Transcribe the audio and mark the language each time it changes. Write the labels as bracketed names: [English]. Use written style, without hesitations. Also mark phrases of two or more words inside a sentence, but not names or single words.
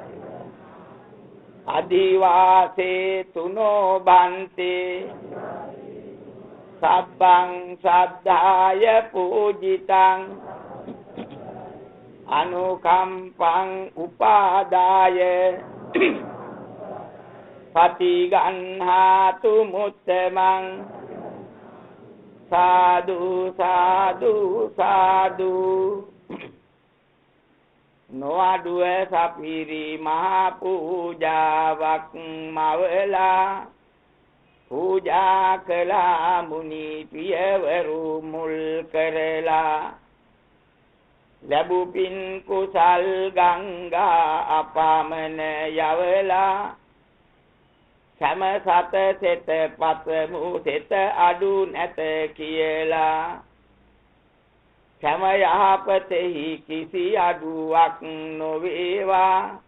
[Pali] අධිවාසේ තුනෝ බන්තේ සබ්බං සද්ධාය පූජිතං අනුකම්පං උපාදාය පටිගන්හාතු මුත්තමං [Sinhala] සාදු සාදු සාදු නොඅඩුව සපිරි මහා පූජාවක් මවලා පූජා කලා මුනි ප්‍රියවරු මුල් කරලා ලැබු පින් කුසල් ගංගා අපාමන යවලා සම සත සෙත පතමු සෙත අඩු නැත කියලා සම යහපතෙහි කිසි අඩුවක් නොවේවා